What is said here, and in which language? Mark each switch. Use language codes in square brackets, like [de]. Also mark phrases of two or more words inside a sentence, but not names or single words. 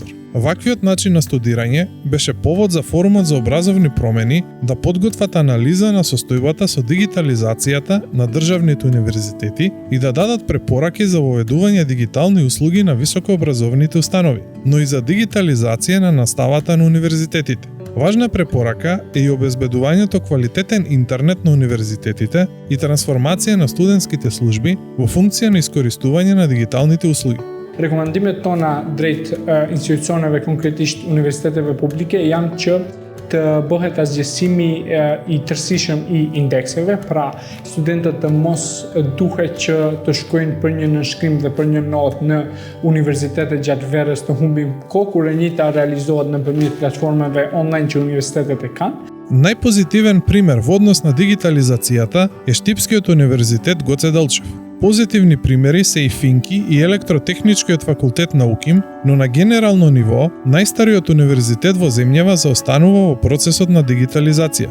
[mk] Ваквиот начин на студирање беше повод за Форумот за образовни промени да подготват анализа на состојбата со дигитализацијата на државните универзитети и да дадат препораки за воведување дигитални услуги на високообразовните установи, но и за дигитализација на наставата на универзитетите. Важна препорака е и обезбедувањето квалитетен интернет на универзитетите и трансформација на студентските служби во функција на искористување на дигиталните услуги. [sq] Rekomandimето на drejt institucioneve konkretisht universiteteve publike janë që të bëhet asgjësimi i tërësishëm i indekseve, pra studentët të mos duhet që të shkojnë për një nënshkrim dhe për një notë në universitetet gjatë verës të humbin kohë, kur e njëjta realizohet nëpërmjet platformave online që universitetet e kanë. [mk] Најпозитивен пример во однос на дигитализацијата е Штипскиот универзитет Гоце Делчев. Позитивни примери се и Финки и Електротехничкиот факултет на УКИМ, но на генерално ниво, најстариот универзитет во земјава заостанува во процесот на дигитализација.